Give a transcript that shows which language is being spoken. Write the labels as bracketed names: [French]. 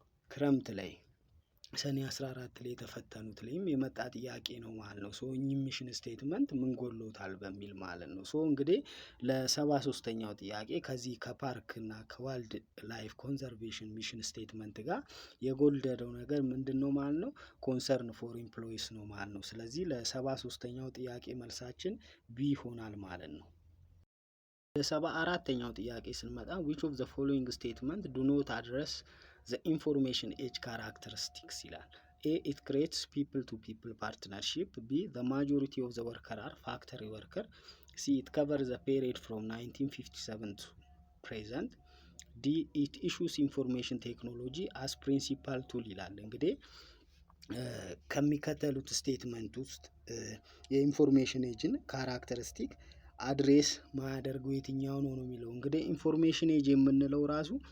[Amharic] ክረምት ላይ ሰኔ 14 ላይ የተፈተኑት ላይም የመጣ ጥያቄ ነው ማለት ነው። ሶ እኚህ ሚሽን ስቴትመንት ምን ጎሎታል በሚል ማለት ነው። ሶ እንግዲህ ለ73ኛው ጥያቄ ከዚህ ከፓርክ እና ከዋይልድ ላይፍ ኮንዘርቬሽን ሚሽን ስቴትመንት ጋር የጎደለው ነገር ምንድን ነው ማለት ነው? ኮንሰርን ፎር ኢምፕሎይስ ነው ማለት ነው። ስለዚህ ለ73ኛው ጥያቄ መልሳችን ቢ ይሆናል ማለት ነው። ለ74ኛው ጥያቄ ስንመጣ [English] which of the following statement do not address the information age characteristics [Amharic] ይላል። A. [English] It creates people to people partnership. B. The majority of the worker are factory worker. C. It covers the period from 1957 to present. D. It issues information technology as principal tool [Amharic] ይላል። እንግዲህ ከሚከተሉት ስቴትመንት ውስጥ የኢንፎርሜሽን ኤጅን ካራክተሪስቲክ አድሬስ ማያደርገው የትኛው ነው ነው የሚለው። እንግዲህ ኢንፎርሜሽን ኤጅ የምንለው ራሱ